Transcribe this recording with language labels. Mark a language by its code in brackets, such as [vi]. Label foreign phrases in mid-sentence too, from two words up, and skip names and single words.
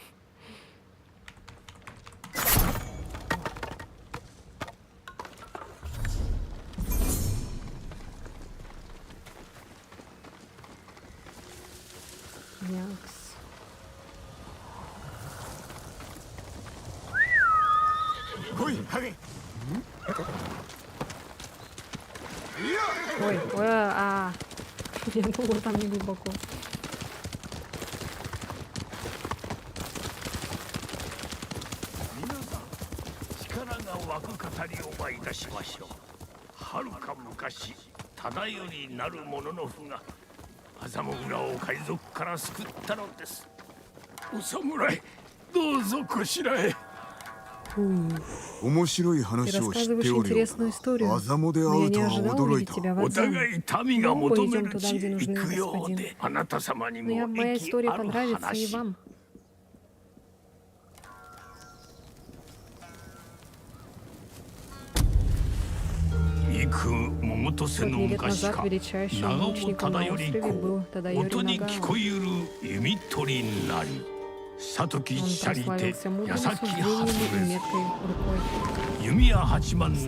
[ru] Якс. Ой, я думала, там не глубоко. [ja] 力が湧く語りをばいたしましょう。はるか昔、忠頼なる者の父が麻生浦を海賊から救ったのです。お侍、どうぞこしらえ。面白い話を知っておるようだ。アザモで会うとは驚いた。お互い民が求める地へ行くようで、あなた様にも [ru] Моя [ja] 益 [ru] история [ja] ある [ru] понравится и [ja] 話。 [ru] вам. Сотни лет назад величайшим лучником на острове был Тадайори Нагава. Он прославился мудрым суждениями и меткой рукой.